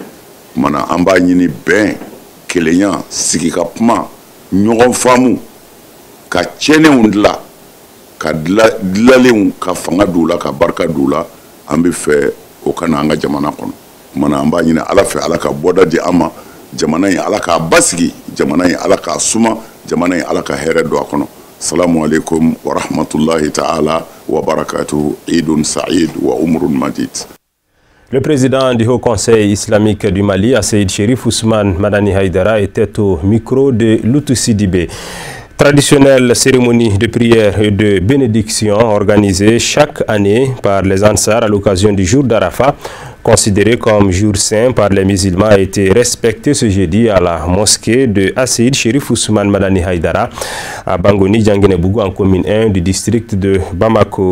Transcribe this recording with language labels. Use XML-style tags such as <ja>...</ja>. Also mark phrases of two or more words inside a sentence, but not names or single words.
<bm>Kumana an b'a ɲini bɛn kelenya sigi ka kuma ɲɔgɔn faamu ka tiɲɛniw dilan ka dilanlenw ka fanga d'u la ka barika d'u la an bɛ fɛ o ka na an ka jamana kɔnɔ. Kumana an b'a ɲini Ala fɛ Ala ka bɔda di an ma jamana in Ala k'a basigi jamana in Ala k'a suma jamana in Ala ka hɛrɛ don a kɔnɔ.</bm> <ar>السلام عليكم ورحمة الله تعالى وبركاته. عيد سعيد وعمر مجيد.</ar> <fr>Le président du Haut Conseil islamique du Mali, Asseïd Chérif Ousmane Madani Haïdara, était au micro de Loutou Sidibé. Traditionnelle cérémonie de prière et de bénédiction organisée chaque année par les Ansar à l'occasion du jour d'Arafat, considéré comme jour saint par les musulmans, a été respecté ce jeudi à la mosquée de Asseïd Chérif Ousmane Madani Haïdara à Bangoni, Djanguenebougou, en commune 1 du district de Bamako.</fr>